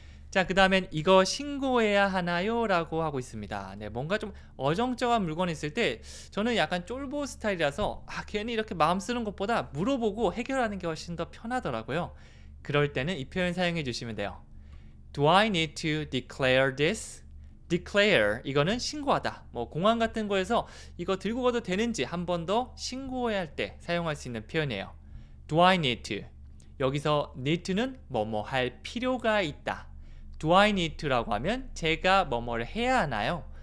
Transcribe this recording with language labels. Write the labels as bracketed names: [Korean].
[Korean] 자, 그 다음엔 이거 신고해야 하나요? 라고 하고 있습니다. 네, 뭔가 좀 어정쩡한 물건이 있을 때 저는 약간 쫄보 스타일이라서 괜히 이렇게 마음 쓰는 것보다 물어보고 해결하는 게 훨씬 더 편하더라고요. 그럴 때는 이 표현 사용해 주시면 돼요. [English] Do I need to declare this? [Korean] declare 이거는 신고하다. 뭐 공항 같은 거에서 이거 들고 가도 되는지 한 번 더 신고해야 할 때 사용할 수 있는 표현이에요. [English] Do I need to? [Korean] 여기서 need to는 뭐뭐 할 필요가 있다. [English] Do I need to [Korean] 라고 하면 제가 뭐뭐를 해야 하나요?